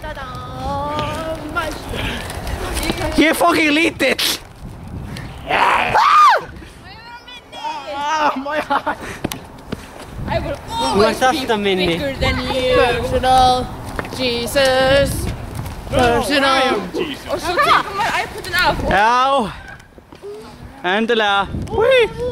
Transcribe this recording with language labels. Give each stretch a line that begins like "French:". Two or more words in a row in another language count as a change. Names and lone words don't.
Icelandic: Ég er fucking lítill!
English: I will always be bigger than you. Personal Jesus. Personal.
Icelandic: Og svo tekur maður iPad Já. Endilega. Húi.